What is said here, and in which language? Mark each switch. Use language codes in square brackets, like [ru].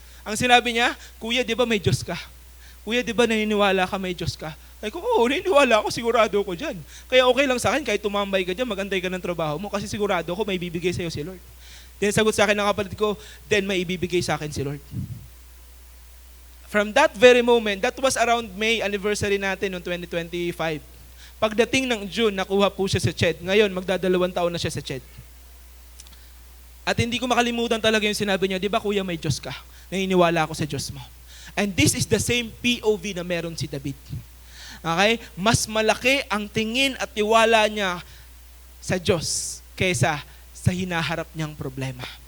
[tl] Ang sinabi niya, Kuya, di ba may Diyos ka? Kuya, di ba naniniwala ka may Diyos ka? Ay ko, oo, naniniwala ako, sigurado ko dyan. Kaya okay lang sa akin, kahit tumambay ka dyan, magantay ka ng trabaho mo, kasi sigurado ko may bibigay sa'yo si Lord. Then sagot sa akin ng kapatid ko, then may ibibigay sa akin si Lord. [en] From that very moment, that was around May anniversary [tl] natin noong [en] 2025. [tl] Pagdating ng June, nakuha po siya sa CHED. Ngayon, magdadalawang taon na siya sa CHED. At hindi ko makalimutan talaga yung sinabi niya, di ba kuya may Diyos ka? Naniniwala ako sa Diyos mo. [en] And this is the same POV [tl] na meron si David. [en] Okay? [tl] Mas malaki ang tingin at tiwala niya sa Diyos kaysa sa hinaharap niyang problema.